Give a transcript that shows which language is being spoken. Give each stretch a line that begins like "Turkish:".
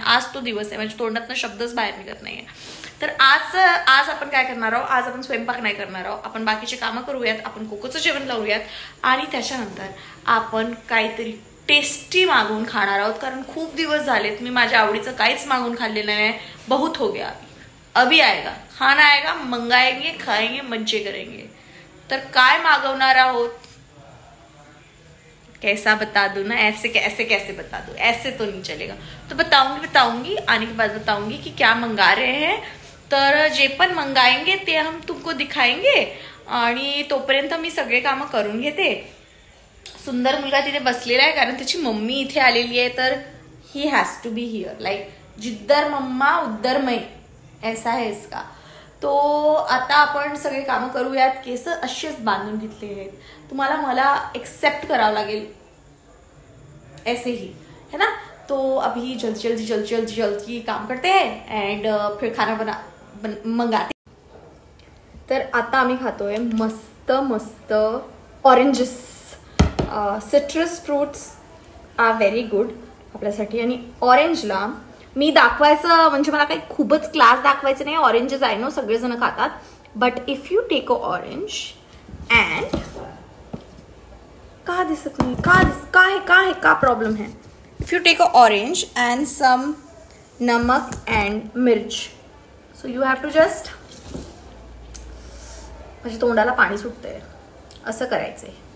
Marathi: आज तो दिवस आहे, माझ्या तोंडातनं शब्दच बाहेर निघत नाहीये. तर आज आपण काय करणार आहोत? आज आपण स्वयंपाक नाही करणार आहोत. आपण बाकीचे कामं करूयात, आपण कोकोचं जेवण लावूयात आणि त्याच्यानंतर आपण काहीतरी टेस्टी मागवून खाणार आहोत. कारण खूप दिवस झालेत मी माझ्या आवडीचं काहीच मागवून खाल्लेलं नाही.
Hindi: बहुत हो गया, अभी आएगा खाना, आएगा मंगाएंगे, खाएंगे, मज्जे करेंगे.
Marathi: तर काय मागवणार आहोत?
Hindi: कैसा बता दूं ना, ऐसे कैसे बता दूं, ऐसे तो नहीं चलेगा. तो बताऊंगी आने के बाद बताऊंगी कि क्या मंगा रहे हैं.
Marathi: तर जे पण मंगाएंगे ते
Hindi: हम तुमको दिखाएंगे.
Marathi: आणि तोपर्यंत मी सगळे कामं करून घेते. सुंदर मुलगा तिथे बसलेला आहे कारण त्याची मम्मी इथे आलेली आहे.
Hindi: तर
English: he has to be here, like
Hindi: जिद्दर मम्मा उद्दर मैं, ऐसा है इसका.
Marathi: तो आता आपण सगळे कामं करूयात. केस असेच बांधून घेतले आहेत. तुम्हाला मला एक्सेप्ट करावं लागेल
Hindi: ऐसे ही, है ना. तो अभी जल्दी काम करते हैं एंड फिर खाना मंगाते.
Marathi: तर आता आम्ही खातोय मस्त मस्त oranges.
English: Citrus fruits are very good आपल्यासाठी.
Marathi: आणि ऑरेंजला मी दाखवायचं म्हणजे मला काही खूपच क्लास दाखवायचं नाही. ऑरेंजेस आहे नो, सगळेजण खातात.
English: but if you take a orange and
Marathi: का दिसत नाही,
Hindi: का प्रॉब्लेम है.
English: if you take a orange and some namak and mirch, so you have to just,
Marathi: म्हणजे तोंडाला पाणी सुटतंय असं करायचंय.